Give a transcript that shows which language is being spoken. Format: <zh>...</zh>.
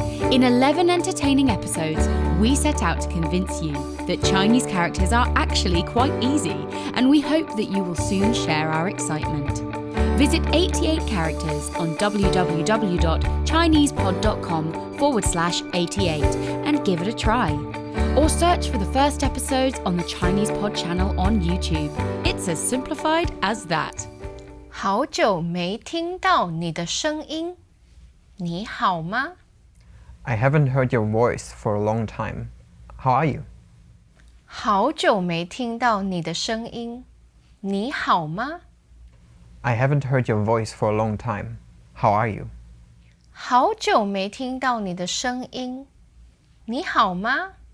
<en>In 11 entertaining episodes, we set out to convince you that Chinese characters are actually quite easy, and we hope that you will soon share our excitement. Visit 88 characters on www.chinesepod.com/88 and give it a try. Or search for the first episodes on the Chinese Pod channel on YouTube. It's as simplified as that.</en> <zh>好久没听到你的声音，你好吗？</zh> <en>I haven't heard your voice for a long time. How are you?</en> <zh>好久没听到你的声音，你好吗？</zh> <en>I haven't heard your voice for a long time. How are you?</en> <zh>好久没听到你的声音，你好吗？</zh>